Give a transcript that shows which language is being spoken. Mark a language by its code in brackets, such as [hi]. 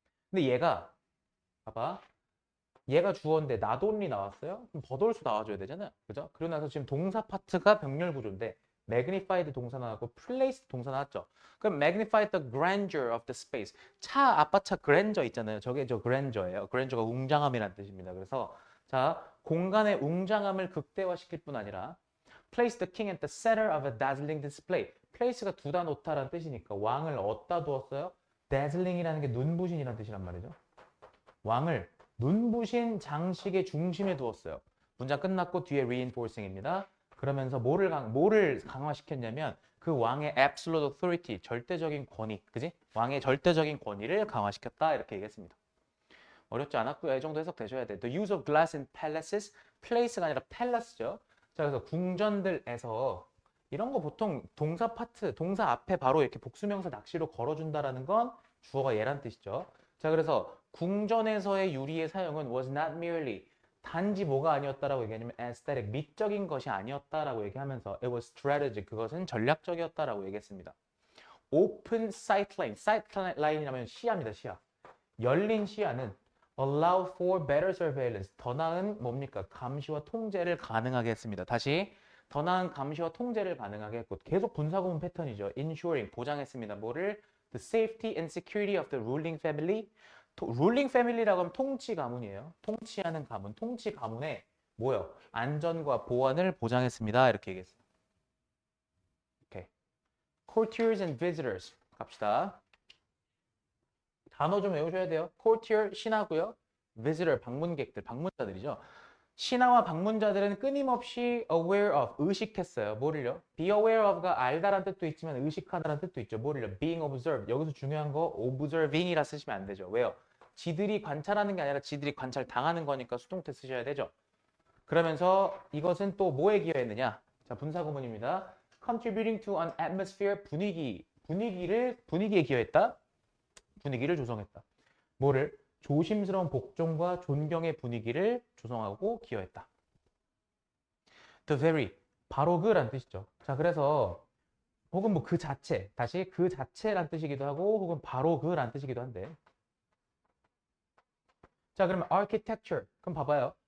[ko] 근데 얘가 봐봐. 얘가 주어인데 not only 나왔어요? 그럼 but also 나와줘야 되잖아요. 그죠? 그러고 나서 지금 동사 파트가 병렬 구조인데 magnified 동사 나왔고 placed 동사 나왔죠. 그럼 [en] magnify the grandeur of the space. [ko] 아빠 차 grandeur 있잖아요. 저게 저 grandeur예요. grandeur가 웅장함이라는 뜻입니다. 그래서 자, 공간의 웅장함을 극대화시킬 뿐 아니라 [en] place the king at the center of a dazzling display. [ko] place가 두다 놓다라는 뜻이니까 왕을 어디다 두었어요? dazzling이라는 게 눈부신이라는 뜻이란 말이죠. 왕을 눈부신 장식의 중심에 두었어요. 문장 끝났고 뒤에 reinforcing입니다. 그러면서 뭐를 강화시켰냐면 그 왕의 [en] absolute authority, [ko] 절대적인 권위, 그지? 왕의 절대적인 권위를 강화시켰다 이렇게 얘기했습니다. 어렵지 않았고요. 이 정도 해석되셔야 돼요. The use of glass in palaces, place가 아니라 palace죠. 자, 그래서 궁전들에서 이런 거 보통 동사 파트, 동사 앞에 바로 이렇게 복수명사 낚시로 걸어준다라는 건 주어가 얘란 뜻이죠. 자, 그래서 궁전에서의 유리의 사용은 [en] was not merely [ko] 단지 뭐가 아니었다라고 얘기하냐면 aesthetic, 미적인 것이 아니었다라고 얘기하면서 [en] it was strategic, [ko] 그것은 전략적이었다라고 얘기했습니다. open sight line, sight line이라면 시야입니다, 시야. 열린 시야는 [en] allow for better surveillance, [ko] 더 나은 뭡니까? 감시와 통제를 가능하게 했습니다. 다시 더 나은 감시와 통제를 가능하게 했고 계속 분사구문 패턴이죠. ensuring, 보장했습니다. 뭐를? [en] The safety and security of the ruling family. [ko] ruling family라고 하면 통치 가문이에요. 통치하는 가문, 통치 가문의 뭐요? 안전과 보안을 보장했습니다. 이렇게 얘기했어요. 오케이. courtiers and visitors 갑시다. 단어 좀 외우셔야 돼요. courtier, 신하고요. visitor, 방문객들, 방문자들이죠. 신하와 방문자들은 끊임없이 aware of, 의식했어요. 뭐를요? be aware of가 알다라는 뜻도 있지만 의식하다라는 뜻도 있죠. 뭐를요? [en] being observed. [ko] 여기서 중요한 거 observing이라 쓰시면 안 되죠. 왜요? 지들이 관찰하는 게 아니라 지들이 관찰 당하는 거니까 수동태 쓰셔야 되죠. 그러면서 이것은 또 뭐에 기여했느냐? 자, 분사구문입니다. [en] contributing to an atmosphere, [ko] 분위기에 기여했다. 분위기를 조성했다. 뭐를? 조심스러운 복종과 존경의 분위기를 조성하고 기여했다. The very, 바로 그란 뜻이죠. 자, 그래서 혹은 뭐 그 자체, 다시 그 자체란 뜻이기도 하고 혹은 바로 그란 뜻이기도 한데 자, 그러면 architecture, 그럼 봐봐요.